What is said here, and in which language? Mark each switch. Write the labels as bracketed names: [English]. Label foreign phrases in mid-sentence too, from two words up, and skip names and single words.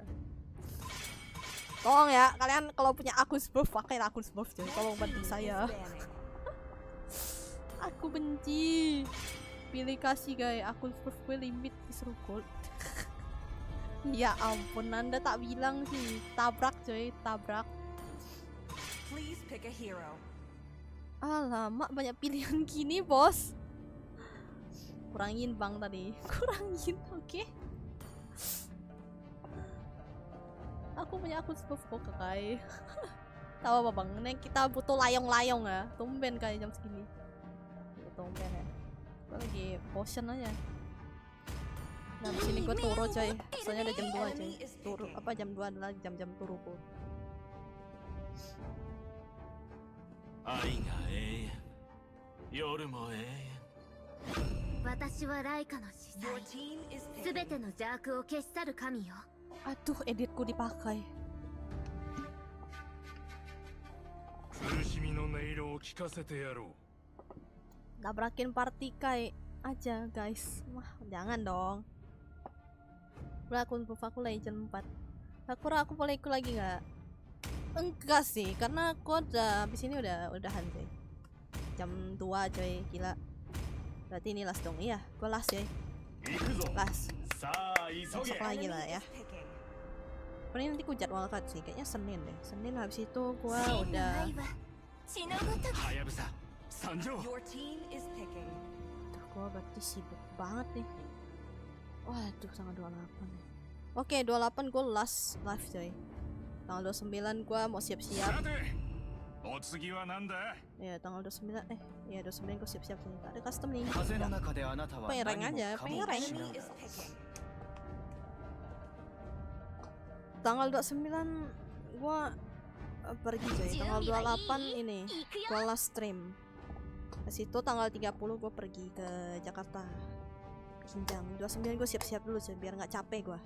[Indonesian] Tolong ya, kalian kalau punya akun Smurf, pakai akun Smurf coy. Tolong bantu saya. Aku benci. Pilih kasih guys, akun Smurf gue limit disuruh gold. Ya ampun, Anda tak bilang sih. Tabrak coy, tabrak. [English] Please pick a hero. [Indonesian] Alamak, banyak pilihan gini bos. Kurangin bang tadi. Kurangin, oke. Aku punya akun Smurf kok kakak. Tahu apa bang, nih kita butuh layong-layong ya. Tumben kayak jam segini. Tumben ya. Gue lagi bosen aja. Nah di sini gue turu coy. Soalnya udah jam 2 coy. Turu apa jam 2 adalah jam-jam turuku. [Japanese] 愛が永遠夜も永遠私はライカの司 [English] Your [Japanese] 祭 [English] team is [Japanese] す [English] picking. [Japanese] べての邪悪を消し去る神よ [Indonesian] Aduh, editku dipakai. [Japanese] 苦しみの音色を聞かせてやろう [Indonesian] Tabrakin party kai aja guys. Wah, jangan dong. Udah akun buff aku legend 4. Aku boleh ikut lagi nggak? Enggak sih, karena aku udah habis ini udahan coy. Jam 2 coy, gila. Berarti ini last dong. Iya, gua last coy. [Japanese] 行くぞ [Indonesian] Last. [Japanese] さあ急 [Indonesian] Masuk [Japanese] げ [Indonesian] lagi [English] Enemy [Indonesian] lah ya. [English] is picking. [Indonesian] Paling nanti ku jadwal cut sih, kayaknya Senin deh. Senin habis itu gua [Japanese] 真の [Indonesian] udah [Japanese] 愛は血のごとくはやぶさ参上 [English] Your team is picking. [Indonesian] Aduh, gua berarti sibuk banget nih. Waduh, tanggal 28 nih. Oke, 28 gue [English] last live [Indonesian] coy. Tanggal 29 gue mau siap-siap. [Japanese] さてお次は何だ [Indonesian] Ya, tanggal 29 ya 29 gue siap-siap sih. Ada custom nih. [Japanese] 風の中であなたは [Indonesian] Pengen rank [Japanese] 何 [Indonesian] aja, [Japanese] もか [Indonesian] pengen [Japanese] も [Indonesian] rank. [Japanese] 失う [English] Enemy is picking. [Indonesian] Tanggal 29 gue pergi coy. Tanggal 28 ini [Japanese] 行くよ [Indonesian] gue [English] last stream. [Indonesian] Ke situ tanggal 30 gue pergi ke Jakarta. Kinjang. 29 gue siap-siap dulu coy biar nggak capek gue.